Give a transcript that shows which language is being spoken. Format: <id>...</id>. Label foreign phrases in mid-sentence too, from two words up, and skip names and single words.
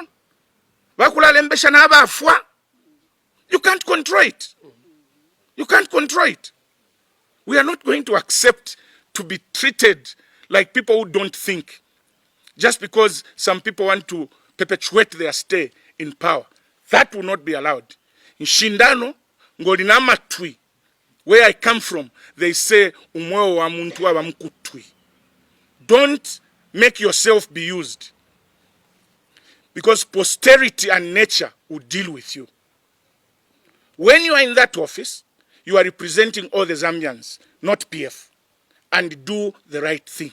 <en>You can't control it. You can't control it. We are not going to accept to be treated like people who don't think. Just because some people want to perpetuate their stay in power. That will not be allowed.</en> <bem>In Shindano, ngolina matwi.</bem> <en>Where I come from, they say,</en> <bem>umweo wa muntu wa mkutwi.</bem> <en>Don't make yourself be used. Because posterity and nature will deal with you. When you are in that office, you are representing all the Zambians, not PF, and do the right thing.</en>